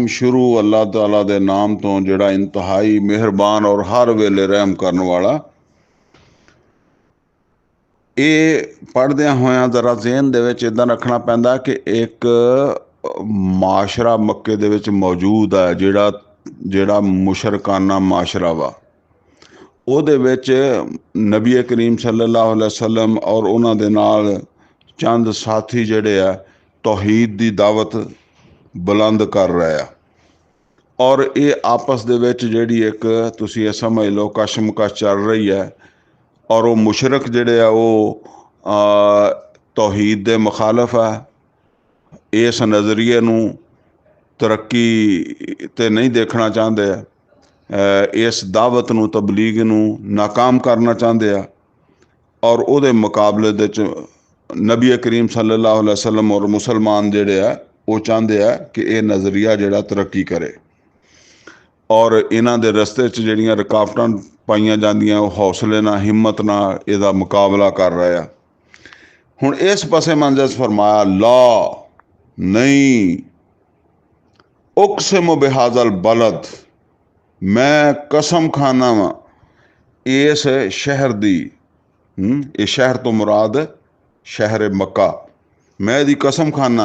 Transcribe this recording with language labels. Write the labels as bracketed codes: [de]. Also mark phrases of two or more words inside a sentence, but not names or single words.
[pa] ਸ਼ੁਰੂ ਅੱਲਾਹ ਤਾਲਾ ਦੇ ਨਾਮ ਤੋ ਜਿਹੜਾ ਇੰਤਹਾਈ ਮਿਹਰਬਾਨ ਔਰ ਹਰ ਵੇਲੇ ਰਹਿਮ ਕਰਨ ਵਾਲਾ। ਯੇ ਪੜ੍ਹਦੇ ਹੋਇਆ ਜ਼ਰਾ ਜ਼ਹਿਨ ਦੇ ਵਿੱਚ ਇੱਦਾਂ ਰੱਖਣਾ ਪੈਂਦਾ ਕਿ ਇਕ ਮਾਸ਼ਰਾ ਮੱਕੇ ਦੇ ਵਿੱਚ ਮੌਜੂਦ ਹੈ, ਜਿਹੜਾ ਮੁਸ਼ਰਕਾਨਾ ਮਾਸ਼ਰਾ ਵਾ। ਉਹਦੇ ਵਿੱਚ ਨਬੀ ਕਰੀਮ [ar] صلى الله عليه وسلم [pa] ਔਰ ਉਨ੍ਹਾਂ ਦੇ ਨਾਲ ਚੰਦ ਸਾਥੀ ਜਿਹੜੇ ਆ ਤੌਹੀਦ ਦੀ ਦਾਵਤ ਬੁਲੰਦ ਕਰ ਰਹੇ ਆ, ਔਰ ਯੇ ਆਪਸ ਦੇ ਵਿੱਚ ਜਿਹੜੀ ਇਕ ਤੁਸੀਂ ਯੇ ਸਮਝ ਲੋ ਕਸ਼ਮਕਸ਼ ਚੱਲ ਰਹੀ ਹੈ। ਔਰ ਵੋ ਮੁਸ਼ਰਕ ਜਿਹੜੇ ਆ ਵੋ ਤੌਹੀਦ ਦੇ ਮੁਖ਼ਾਲਫ਼ ਹੈ, ਇਸ ਨਜ਼ਰੀਏ ਨੂੰ ਤਰੱਕੀ ਤੇ ਨਹੀਂ ਦੇਖਣਾ ਚਾਹਤੇ, ਇਸ ਦਾਵਤ ਨੂੰ ਤਬਲੀਗ ਨੂੰ ਨਾਕਾਮ ਕਰਨਾ ਚਾਹਤੇ ਹੈਂ। ਔਰ ਉਹਦੇ ਮੁਕਾਬਲੇ ਦੇ ਚ ਨਬੀ ਕਰੀਮ [ar] صلى الله عليه وسلم [pa] ਔਰ ਮੁਸਲਮਾਨ ਜਿਹੜੇ ਆ ਵੋ ਚਾਹਤੇ ਹੈਂ ਕਿ ਯੇ ਨਜ਼ਰੀਆ ਜਿਹੜਾ ਤਰੱਕੀ ਕਰੇ, ਔਰ ਇਨ੍ਹਾਂ ਦੇ ਰਸਤੇ ਚ ਜਿਹੜੀਆਂ ਰੁਕਾਵਟਾਂ ਪਾਈਆਂ ਜਾਂਦੀਆਂ ਵੋ ਹੌਸਲੇ ਨਾਲ ਹਿੰਮਤ ਨਾਲ ਇਹਦਾ ਮੁਕਾਬਲਾ ਕਰ ਰਹੇ ਆ। ਹੁਣ ਇਸ ਪਾਸੇ ਮੰਜ਼ਰ ਫ਼ਰਮਾਇਆ [ar] لا نهين أقسم بهذا البلد, [pa] ਮੈਂ ਕਸਮ ਖਾਨਾ ਵਾ ਇਸ ਸ਼ਹਿਰ ਦੀ, ਇਸ ਸ਼ਹਿਰ ਤੋ ਮੁਰਾਦ ਸ਼ਹਿਰ ਮੱਕਾ, ਮੈਂ ਦੀ ਕਸਮ ਖਾਨਾ।